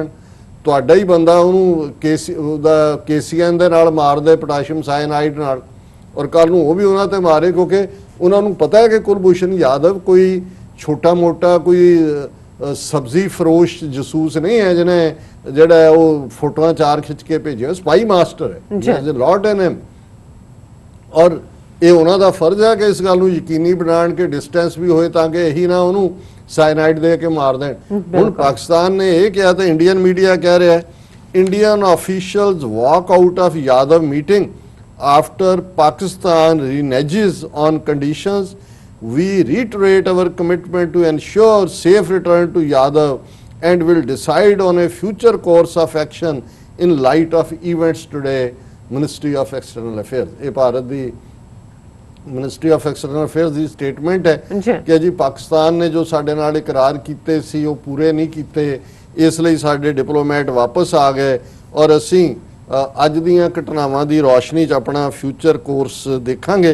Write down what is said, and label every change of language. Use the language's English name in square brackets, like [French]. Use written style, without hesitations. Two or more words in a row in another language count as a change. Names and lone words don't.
[Punjabi] ਤੁਹਾਡਾ ਹੀ ਬੰਦਾ ਉਹਨੂੰ KCN ਦੇ ਨਾਲ ਮਾਰਦੇ [English] potassium cyanide [Punjabi] ਨਾਲ ਔਰ ਕੱਲ ਨੂੰ ਉਹ ਵੀ ਉਹਨਾਂ ਤੇ ਮਾਰੇ ਕਿਉਂਕਿ ਉਹਨਾਂ ਨੂੰ ਪਤਾ ਹੈ ਕਿ ਕੁਲਭੂਸ਼ਣ ਯਾਦਵ ਕੋਈ ਛੋਟਾ ਮੋਟਾ ਕੋਈ ਸਬਜ਼ੀ ਫਰੋਸ਼ ਜਸੂਸ ਨਹੀਂ ਹੈ ਜਿਹਨੇ ਜਿਹੜਾ ਉਹ ਫੋਟੋਆਂ 4 ਖਿੱਚ ਕੇ ਭੇਜਿਆ, [English] spy master [Punjabi] ਹੈ ਲॉर्ड एन एम ਔਰ ਇਹ ਉਹਨਾਂ ਦਾ ਫਰਜ਼ ਹੈ ਕਿ ਇਸ ਗੱਲ ਨੂੰ ਯਕੀਨੀ ਬਣਾਉਣ ਕਿ ਡਿਸਟੈਂਸ ਵੀ ਹੋਏ ਤਾਂ ਕਿ ਇਹੀ ਨਾ ਉਹਨੂੰ ਸਾਇਨਾਈਡ ਦੇ ਕੇ ਮਾਰ ਦੇਣ। ਹੁਣ ਪਾਕਿਸਤਾਨ ਨੇ ਇਹ ਕਿਹਾ ਤੇ ਇੰਡੀਅਨ ਮੀਡੀਆ ਕਹਿ ਰਿਹਾ [English] Indian officials walk out of Yadav meeting after Pakistan reneges on conditions we reiterate our commitment to ensure safe return to Yadav and will decide on a future course of action in light of events today, Ministry of External Affairs। [Punjabi] ਇਹ ਭਾਰਤ ਦੀ Ministry of External Affairs ਦੀ ਸਟੇਟਮੈਂਟ ਹੈ ਕਿ ਜੀ ਪਾਕਿਸਤਾਨ ਨੇ ਜੋ ਸਾਡੇ ਨਾਲ ਇਕਰਾਰ ਕੀਤੇ ਸੀ ਉਹ ਪੂਰੇ ਨਹੀਂ ਕੀਤੇ, ਇਸ ਲਈ ਸਾਡੇ ਡਿਪਲੋਮੈਟ ਵਾਪਸ ਆ ਗਏ ਔਰ ਅਸੀਂ ਅੱਜ ਦੀਆਂ ਘਟਨਾਵਾਂ ਦੀ ਰੌਸ਼ਨੀ 'ਚ ਆਪਣਾ [English] future course [Punjabi] ਦੇਖਾਂਗੇ।